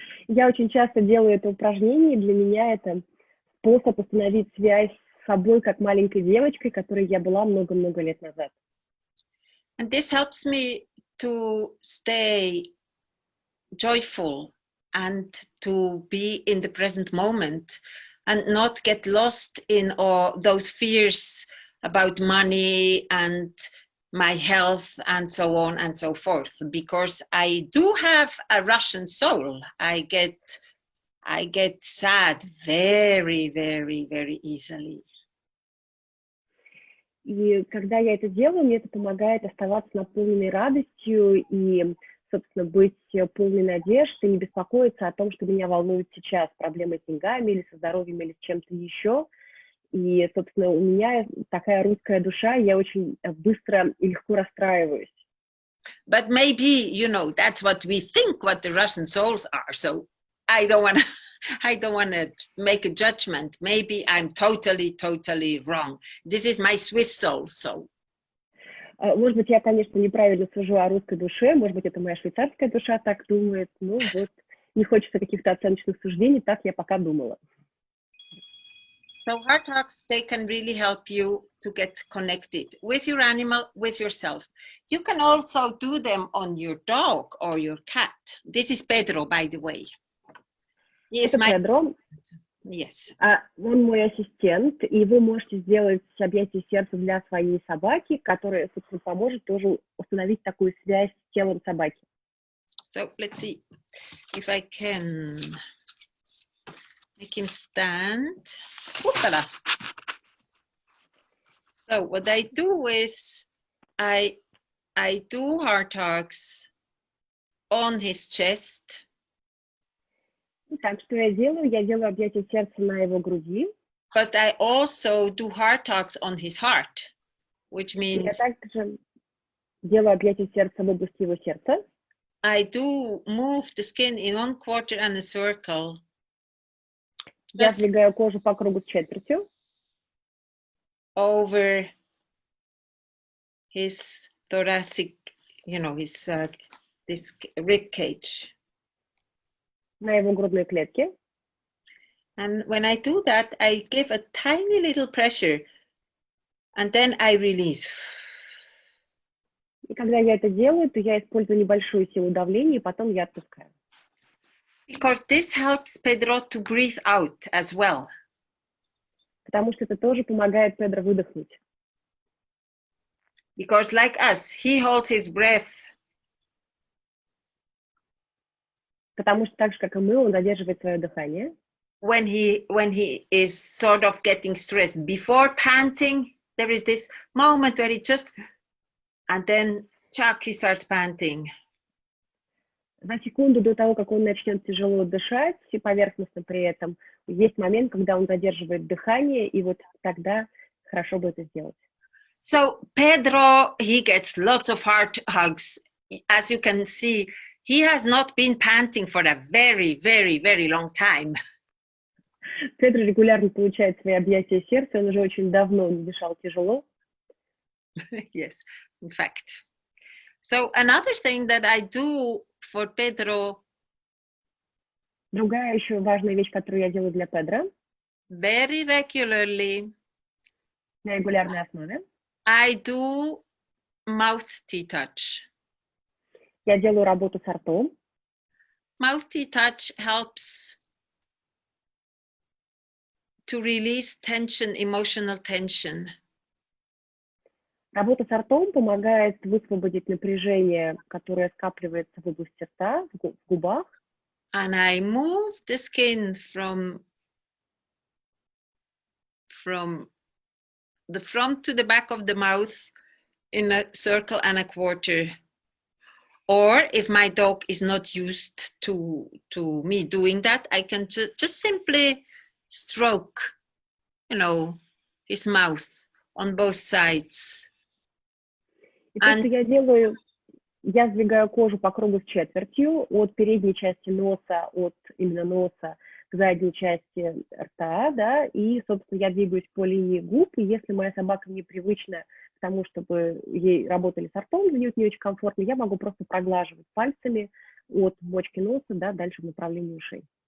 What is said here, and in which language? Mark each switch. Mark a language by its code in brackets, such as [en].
[ru] Я очень часто делаю это упражнение, и для меня это способ установить связь с собой как маленькой девочкой, которой я была много-много лет назад. [en] And this helps me to stay joyful and to be in the present moment and not get lost in all those fears about money and my health and so on and so forth, because I do have a Russian soul. I get sad very easily. [ru] И когда я это делаю, мне это помогает оставаться наполненной радостью и, собственно, быть полной надежды, не беспокоиться о том, что меня волнует сейчас, проблемы с деньгами или со здоровьем или с чем-то еще. И, собственно, у меня такая русская душа, я очень быстро и легко расстраиваюсь. [en] But maybe, you know, that's what we think what the Russian souls are. So I don't want to make a judgment. Maybe I'm totally wrong. This is my Swiss soul, so. [ru] Может быть, я, конечно, неправильно сужу о русской душе, может быть, это моя швейцарская душа так думает, ну вот, не хочется каких-то оценочных суждений, так я пока думала. [en] So heart talks, they can really help you to get connected with your animal, with yourself. You can also do them on your dog or your cat. This is Pedro, by the way. Yes, [ru] Это Педро. [en] Yes. [ru] Он мой ассистент, и вы можете сделать объятие сердца для своей собаки, которая, собственно, поможет тоже установить такую связь с телом собаки. [en] So let's see if I can make him stand. Oopala. So what I do is I do heart talks on his chest. [ru] Так, что я делаю? Я делаю объятие сердца на его груди. [en] But I also do heart talks on his heart, which means [ru] Я также делаю объятие сердца в области его сердца. [en] I do move the skin in 1/4 and a circle. [ru] Я сдвигаю кожу по кругу с четвертью. [en] Over his thoracic, you know, his this rib cage. [ru] На его грудной клетке. [en] And when I do that, I give a tiny little pressure, and then I release. [ru] И когда я это делаю, то я использую небольшую силу давления, и потом я отпускаю. [en] Because this helps Pedro to breathe out as well. [ru] Потому что это тоже помогает Педро выдохнуть. [en] Because like us, he holds his breath. [ru] Потому что так же, как и мы, он задерживает свое дыхание. [en] When he is sort of getting stressed. Before panting, there is this moment where he just, and then Chuck, he starts panting. [ru] За секунду до того, как он начнет тяжело дышать, и поверхностно при этом, есть момент, когда он задерживает дыхание, и вот тогда хорошо бы это сделать. [en] So Pedro, he gets lots of heart hugs. As you can see, he has not been panting for a very, very, very long time. [ru] Педро регулярно получает свои объятия сердца, он уже очень давно не дышал тяжело. [en] Yes, in fact. So another thing that I do for Pedro. [ru] Другая еще важная вещь, которую я делаю для Педро. [en] Very regularly. [ru] На регулярной основе. [en] I do mouth ТиТач. [ru] Я делаю работу с ртом. [en] Mouth ТиТач helps to release tension, emotional tension. [ru] Работа с ртом помогает высвободить напряжение, которое скапливается в области рта, в губах. [en] And I move the skin from the front to the back of the mouth in a circle and a quarter. Or if my dog is not used to me doing that, I can just simply stroke, you know, his mouth on both sides. [ru] И то, что я делаю, я сдвигаю кожу по кругу с четвертью от передней части носа, от именно носа к задней части рта, да, и, собственно, я двигаюсь по линии губ, и если моя собака непривычна к тому, чтобы ей работали с ртом, для нее это не очень комфортно, я могу просто проглаживать пальцами от мочки носа, да, дальше в направлении ушей.